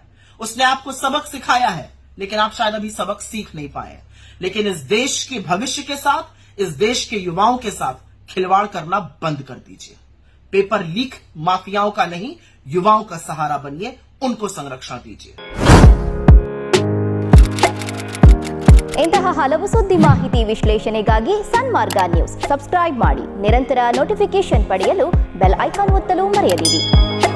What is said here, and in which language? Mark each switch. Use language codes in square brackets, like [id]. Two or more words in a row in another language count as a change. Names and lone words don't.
[hi] उसने आपको सबक सिखाया है, लेकिन आप शायद अभी सबक सीख नहीं पाए। लेकिन इस देश के भविष्य के साथ, इस देश के युवाओं के साथ खिलवाड़ करना बंद कर दीजिए। [en] paper leak [hi] माफियाओं का नहीं, युवाओं का सहारा बनिए, उनको संरक्षण दीजिए। [kn] ಇಂತಹ ಹಲವು ಸುದ್ದಿ ಮಾಹಿತಿ ವಿಶ್ಲೇಷಣೆಗಾಗಿ ಸನ್ಮಾರ್ಗ ನ್ಯೂಸ್ ಸಬ್ಸ್ಕ್ರೈಬ್ ಮಾಡಿ. ನಿರಂತರ ನೋಟಿಫಿಕೇಶನ್ ಪಡೆಯಲು [en] bell icon [kn] ಒತ್ತಲು ಮರೆಯದಿರಿ.